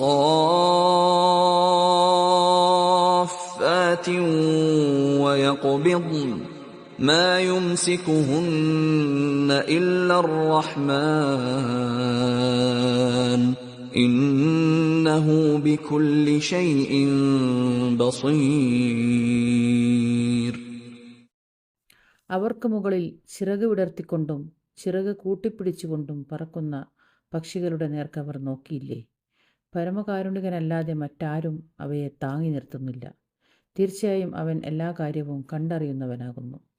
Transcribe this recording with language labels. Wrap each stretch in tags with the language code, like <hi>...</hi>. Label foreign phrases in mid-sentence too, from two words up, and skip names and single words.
<ar>صافات ويقبضن ما يمسكهن إلا الرحمن إنه بكل شيء بصير.</ar> <ml>അവർക്ക് മുകളിൽ ചിറക് വിടർത്തിക്കൊണ്ടും ചിറക് കൂട്ടിപ്പിടിച്ചുകൊണ്ടും പറക്കുന്ന പക്ഷികളുടെ നേർക്ക് അവർ നോക്കിയില്ലേ? പരമകാരുണികനല്ലാതെ മറ്റാരും അവയെ താങ്ങി നിർത്തുന്നില്ല. തീർച്ചയായും അവൻ എല്ലാ കാര്യവും കണ്ടറിയുന്നവനാകുന്നു.</ml>